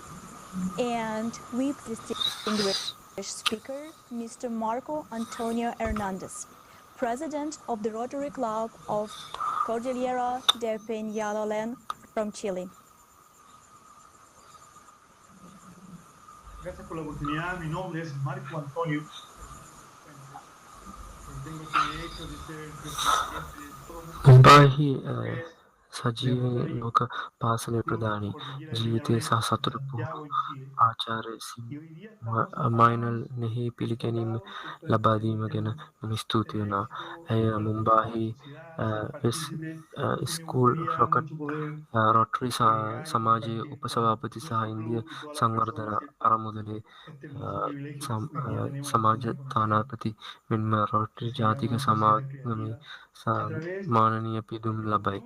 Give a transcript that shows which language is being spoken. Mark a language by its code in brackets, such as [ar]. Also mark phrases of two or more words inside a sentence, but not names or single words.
[en] And we distinguished speaker, Mr. Marco Antonio Hernandez, President of the Rotary Club of Cordillera de Peñalolén from Chile. [es] Gracias por la oportunidad. Mi nombre es Marco Antonio. Tengo el privilegio de ser presidente de todo [si] මුම්බායිහි සජීවී ලෝක පාසලේ ප්‍රධානී ජීවිතය සහ සතුට පුහුණු ආචාර්ය මයිනල් නෙහි පිළිගැනීම ලබාදීම ගැන මම ස්තුති වුණා. ඇය මුම්බාහි ස්කූල් රොකට් රොටරි සමාජයේ උපසභාපති සහ ඉන්දිය සංවර්ධන අරමුදලේ සමාජ තානාපති මෙන්ම රොටරි ජාතික සමාගමේ මානනීය පිදුම් ලබයි.